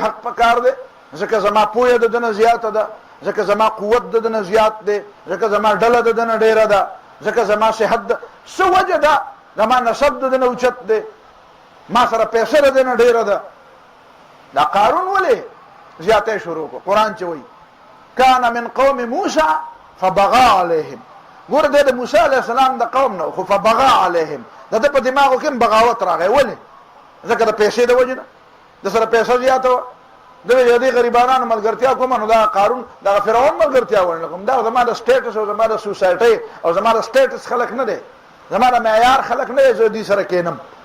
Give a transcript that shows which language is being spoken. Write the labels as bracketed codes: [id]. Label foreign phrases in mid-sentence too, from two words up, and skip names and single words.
[ps] حق پکار دی ځکه زما پوهه د دنه زیاته ده ځکه زما قوت د دنه زیات دی ځکه زما ډله د دنه ډېره ده ځکه زما صحت ده څه وجه ده زما نسب د دنه اوچت دی ما سره پیسه د دنه ډېره ده دا قارون ولې زیاتی شروع کړو قرآن چې وایي [ar] کان من قوم موسی فبغى عليهم [ps] ګوره د موسی [ar] علیه السلام [ps] د قوم نه خو [ar] فبغى عليهم [ps] د ده په دماغو کې بغاوت راغی ولې ځکه د پیسې د وجې نه د سره پیسه زیاته وه د دې غریبانانو ملګرتیا کومه نو دا قارون دغه فرعون ملګرتیا ونه کوم دا زما د سټیټس او زما د سوسایټۍ او زما د سټیټس خلک نه دی زما د معیار خلک نه دی زه دې سره کینم